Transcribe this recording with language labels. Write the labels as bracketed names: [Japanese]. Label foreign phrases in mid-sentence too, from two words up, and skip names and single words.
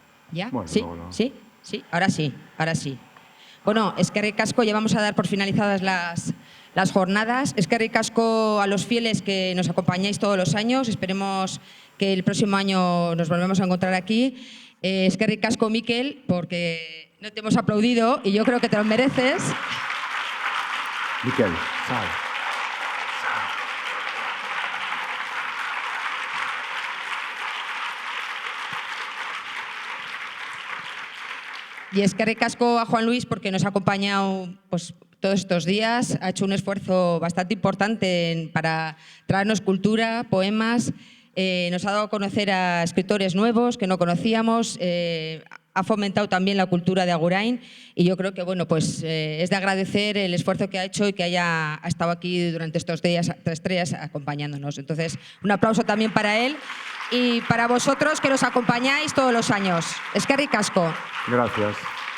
[Spanish] ¿Ya? Bueno, ¿Sí? no. ¿Sí? ¿Sí? Ahora sí, ahora sí. [Basque] Bueno, eskerrik asko, [Spanish] ya vamos a dar por finalizadas las jornadas. [Basque] Eskerrik asko [Spanish] a los fieles que nos acompañáis todos los años. Esperemos que el próximo año nos volvamos a encontrar aquí. [Basque] Eskerrik asko, Mikel, [Spanish] porque no te hemos aplaudido y yo creo que te lo mereces. Miquel, sal. Y [Basque] eskerrik asko [Spanish] a Juan Luis porque nos ha acompañado pues, todos estos días. Ha hecho un esfuerzo bastante importante para traernos cultura, poemas. Nos ha dado a conocer a escritores nuevos que no conocíamos. Ha fomentado también la cultura de Agurain. Y yo creo que bueno, pues, es de agradecer el esfuerzo que ha hecho y que ha estado aquí durante estos días, 3 días acompañándonos. Entonces, un aplauso también para él y para vosotros que nos acompañáis todos los años. [Basque] Eskerrik asko. [Spanish] Gracias.